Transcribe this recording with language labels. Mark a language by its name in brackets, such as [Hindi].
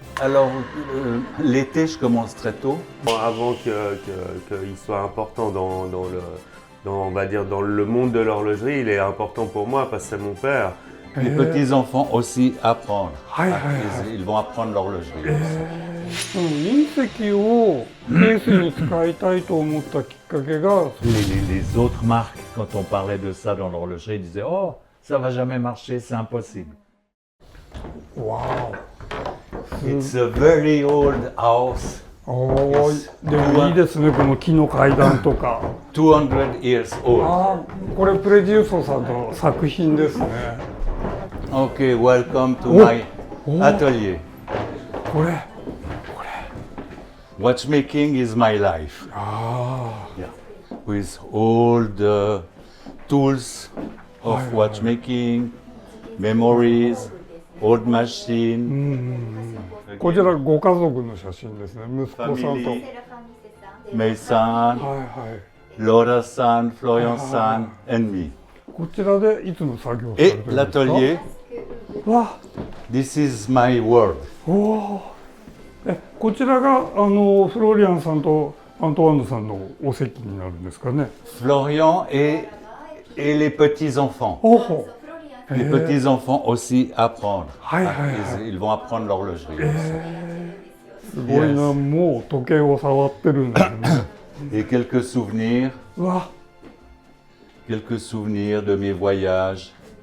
[French] Alors, l'été, je commence très tôt. Avant qu'il soit important on va dire dans le monde de l'horlogerie, il est important pour moi parce que c'est mon père. Les petits-enfants aussi apprennent. Aïe. Ils vont apprendre l'horlogerie. [Japanese] 隕石をケースに使いたいと思ったきっかけが [French] Les autres marques, quand on parlait de ça dans l'horlogerie, ils disaient « Oh, ça va jamais marcher, c'est impossible ». わ [English] It's a very old house, お。 [Japanese] でもいいですね、この木の階段とか。 [English] 200 years old. [Japanese] これプレジウソさんの作品ですね。 [English] Okay, welcome to Oh. my atelier. [Japanese] これ。 [English] Watchmaking is my life. Yeah. With all the tools of watchmaking, memories, old machine, [Japanese] こちらご家族の写真ですね。息子さんと。 [English] family, May-san, [Japanese] はい。 [English] Laura-san, Florian-san, and me. [Japanese] こちらでいつも作業されてるんですか。 [French] l'atelier, わ [English] this is my world. おお。 [Japanese] こちらがフロリアンさんとアントワンヌさんのお席になるんですかね。 [French] Florian et les petits-enfants. おほ。 Les petits-enfants aussi apprennent. Aïe, aïe, Ils vont apprendre l'horlogerie. [Japanese] すごいな、もう時計を触ってるんですね。 [French] Et quelques souvenirs, うわ、 quelques souvenirs de mes voyages.